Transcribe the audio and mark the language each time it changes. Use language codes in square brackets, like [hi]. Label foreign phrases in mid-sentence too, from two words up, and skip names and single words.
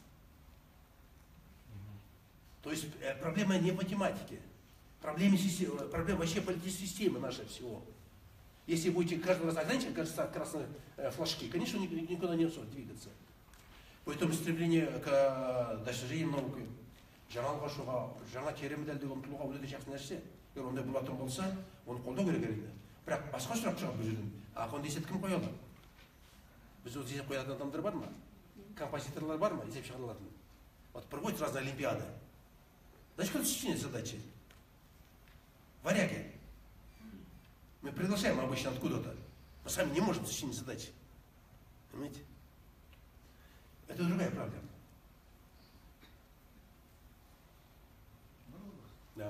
[ru] То есть проблема не в математике, проблема вообще политической системы нашей всего. Если будете каждый раз ограничивать красные флажки, конечно, никуда не двигаться. Поэтому стремление к достижению науки, [kk] жаңалық ашуға, жаңа терім дәлдігі ұмтылуға өте жақсы нәрсе. Егер ондай болатын болса, оны қолдау керек әрине. Бірақ басқа сұрақ шығады бұл жерден. Ақын есеп кім қоя алады? Біз осы есеп қоятын адамдар бар ма? Композиторлар бар ма? Есеп шығарылатын. [ru] Вот проводятся разные олимпиады. Значит, кто сочиняет задачи? Варяги. Мы приглашаем обычно откуда-то. Мы сами не можем сочинить задачи. Понимаете? Это другая проблема. Да.